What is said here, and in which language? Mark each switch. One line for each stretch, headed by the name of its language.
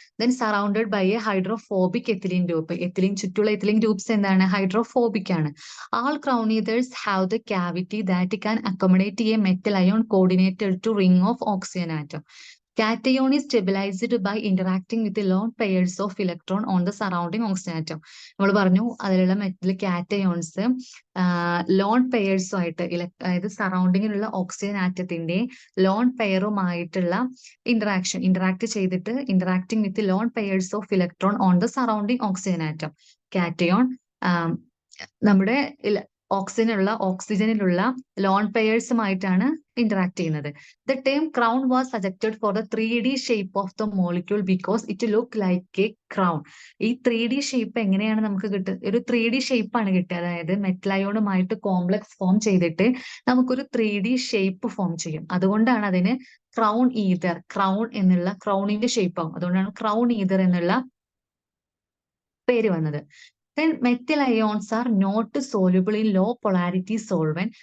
English: then surrounded by a hydrophobic ethylene group,
Malayalam: ethylene ചുറ്റുള്ള ethylene groups എന്താണ് hydrophobic ആണ്.
English: All crown ethers have the cavity that can accommodate a metal ion coordinated to ring of oxygen atom. Cation is stabilized by interacting with the lone pairs of electron on the surrounding oxygen atom.
Malayalam: നമ്മൾ പറഞ്ഞു അതിലുള്ള metal cations loan പെയർസുമായിട്ട് അതായത് സറൗണ്ടിങ്ങിലുള്ള oxygen ആറ്റത്തിന്റെ loan പെയറുമായിട്ടുള്ള interact ചെയ്തിട്ട്
English: Interacting with lone pairs of electron on the surrounding oxygen atom.
Malayalam: Cation നമ്മുടെ ഓക്സിജനിലുള്ള loan പെയർസുമായിട്ടാണ് interact ചെയ്യുന്നത്.
English: The term crown was suggested for the 3D shape of the molecule because it looked like a crown.
Malayalam: ഈ 3D shape എങ്ങനെയാണ് നമുക്ക് കിട്ടുക? ഒരു 3D shape ആണ് കിട്ടുക. അതായത് മെറ്റൽ അയോണുമായിട്ട് കോംപ്ലക്സ് ഫോം ചെയ്തിട്ട് നമുക്കൊരു 3D ഷേപ്പ് ഫോം ചെയ്യും. അതുകൊണ്ടാണ് അതിന് ക്രൗൺ ഈതർ, ക്രൗൺ എന്നുള്ള ക്രൗണിന്റെ ഷേപ്പ് ആവും. അതുകൊണ്ടാണ് ക്രൗൺ ഈതർ എന്നുള്ള പേര് വന്നത്.
English: Then metal ions are not soluble in low polarity solvent.